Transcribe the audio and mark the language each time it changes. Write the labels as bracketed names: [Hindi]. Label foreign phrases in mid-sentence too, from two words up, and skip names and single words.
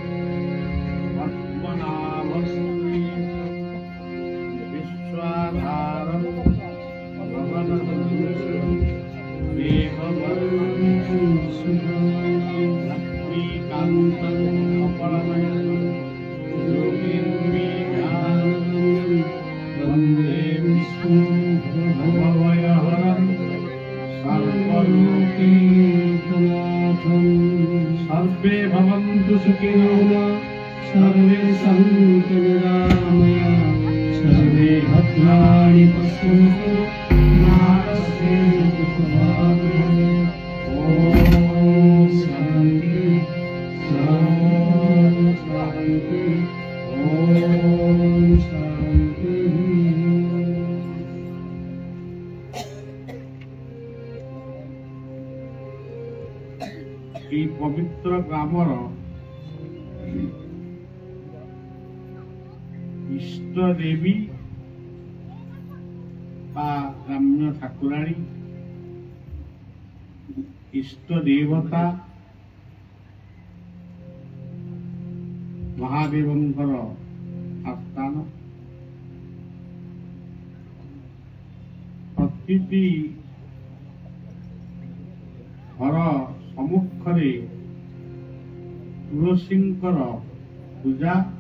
[Sanskrit] পদ্মনাভম বিশ্বধারম লক্ষ্মীকান্তম কপলনয়নম বন্দে বিষ্ণু ভবভয়হরম সর্বলোকৈকনাথম। সর্বে ভবন্তু সুখিনো সর্বে সন্তু নিরাময়া সর্বে ভদ্রাণি পশ্যन्तু মা কশ্চিत् দুঃখভাগ্। ওম শান্তি শান্তি ওম শান্তি। [Odia] ଏହି ପବିତ୍ର ଗ୍ରାମର ଇଷ୍ଟ ଦେବୀ ବା ଗ୍ରାମ୍ୟ ଠାକୁରାଣୀ ଇଷ୍ଟ ଦେବତା ମହାଦେବଙ୍କର ଆସ୍ଥାନ। ପ୍ରତିଟି ଘର ସମ୍ମୁଖରେ ତୁଳସୀଙ୍କର ପୂଜା।